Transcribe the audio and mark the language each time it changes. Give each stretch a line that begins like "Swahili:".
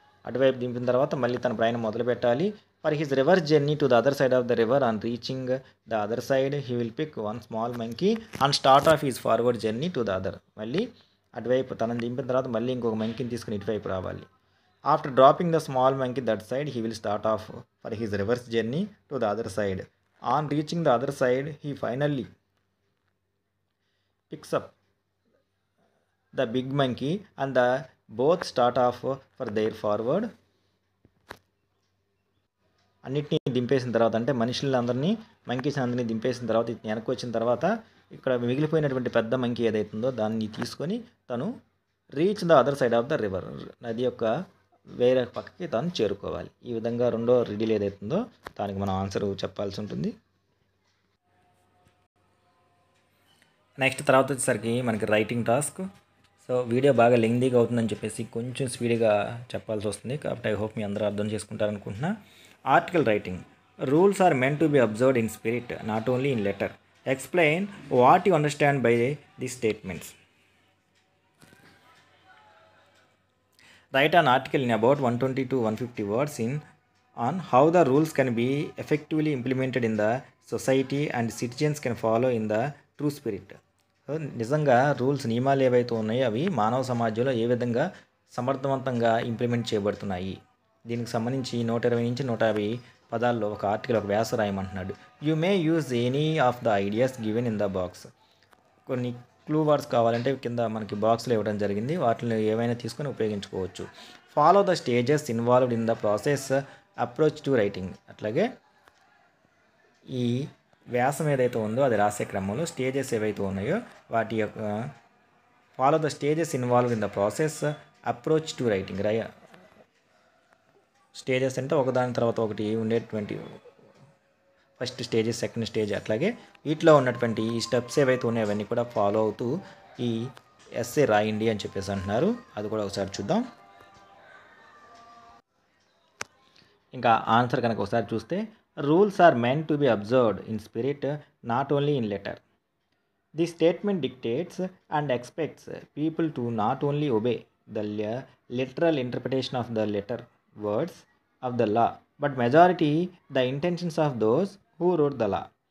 Telugu: అటువైపు దింపిన తర్వాత మళ్ళీ తన ప్రయాణం మొదలు పెట్టాలి.
English: For his reverse journey to the other side of the river on reaching the other side he will pick one small monkey and start off his forward journey to the other.
Telugu: మళ్ళీ అటువైపు తనని దింపిన తర్వాత మళ్ళీ ఇంకొక మంకీని తీసుకుని ఇటువైపు రావాలి.
English: After dropping the small monkey that side he will start off for his reverse journey to the other side. On reaching the other side he finally picks up the big monkey and the both start off for their forward.
Telugu: అన్నిటినీ దింపేసిన తర్వాత, అంటే మనుషులందరినీ monkeys అందరినీ దింపేసిన తర్వాత వెనక్కి వచ్చిన తర్వాత ఇక్కడ మిగిలిపోయినటువంటి పెద్ద మంకీ ఏదైతుందో దాన్ని తీసుకొని తను
English: reach the other side of the river,
Telugu: నది యొక్క వేరే పక్కకి తను చేరుకోవాలి. ఈ విధంగా రెండో రిడిల్ ఏదైతుందో దానికి మనం ఆన్సర్ చెప్పాల్సి ఉంటుంది. నెక్స్ట్ తర్వాత వచ్చేసరికి మనకి రైటింగ్ టాస్క్. సో వీడియో బాగా లెంగ్దీగా అవుతుందని చెప్పేసి కొంచెం స్పీడ్గా చెప్పాల్సి వస్తుంది, కాబట్టి
English: I hope
Telugu: మీ అందరూ అర్థం చేసుకుంటారనుకుంటున్నా. Article writing.
English: Rules are meant to be observed in spirit not only in letter. Explain what you understand by the statements. Write an article in about 120 to 150 words in on how the rules can be effectively implemented in the society and citizens can follow in the true spirit.
Telugu: నిజంగా rules నియమాలు ఏవైతే ఉన్నాయో అవి మానవ సమాజంలో ఏ విధంగా సమర్థవంతంగా implement చేయబడుతున్నాయి. దీనికి సంబంధించి 120 నుంచి 150 పదాల్లో ఒక ఆర్టికల్, ఒక వ్యాస రాయమంటున్నాడు.
English: You may use any of the ideas given in the box.
Telugu: కొన్ని క్లూ వర్డ్స్ కావాలంటే కింద మనకి బాక్స్లో ఇవ్వడం జరిగింది, వాటిని ఏవైనా తీసుకొని ఉపయోగించుకోవచ్చు.
English: Follow the stages involved in the process approach to writing.
Telugu: అట్లాగే ఈ వ్యాసం ఏదైతే ఉందో అది రాసే క్రమంలో స్టేజెస్ ఏవైతే ఉన్నాయో వాటి యొక్క
English: Follow the stages involved in the process approach to writing.
Telugu: Stages అంటే ఒకదాని తర్వాత ఒకటి ఉండేటువంటి ఫస్ట్ స్టేజ్, సెకండ్ స్టేజ్, అట్లాగే వీటిలో ఉన్నటువంటి ఈ స్టెప్స్ ఏవైతే ఉన్నాయో అవన్నీ కూడా ఫాలో అవుతూ ఈ ఎస్సే రాయండి అని చెప్పేసి అంటున్నారు. అది కూడా ఒకసారి చూద్దాం. ఇంకా ఆన్సర్ కనుక ఒకసారి చూస్తే,
English: Rules are meant to be observed in spirit, not only in letter. The statement dictates and expects people to not only obey the literal interpretation of the letter words of the law, but majority the intentions of those who wrote the law.